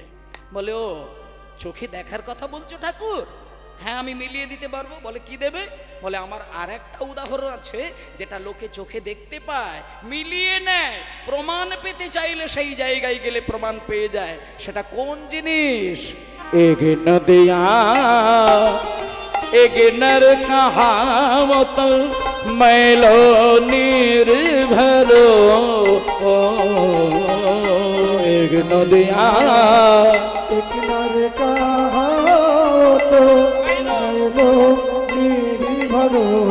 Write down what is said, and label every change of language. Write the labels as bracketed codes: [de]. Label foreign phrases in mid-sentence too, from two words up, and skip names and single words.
[bn] বলে, ও চোখে দেখার কথা বলছো ঠাকুর? হ্যাঁ, আমি মিলিয়ে দিতে পারবো। বলে, কি দেবে? বলে, আমার আর একটা উদাহরণ আছে, যেটা লোকে চোখে দেখতে পায়, মিলিয়ে নেয়, প্রমাণ পেতে চাইলে সেই জায়গায় গেলে প্রমাণ পেয়ে যায়। সেটা কোন জিনিস? [hi] एक नदिया एक नर कहावत, मैलो निर्भरो, एक नदिया एक नर कहावत, मैलो निर्भरो,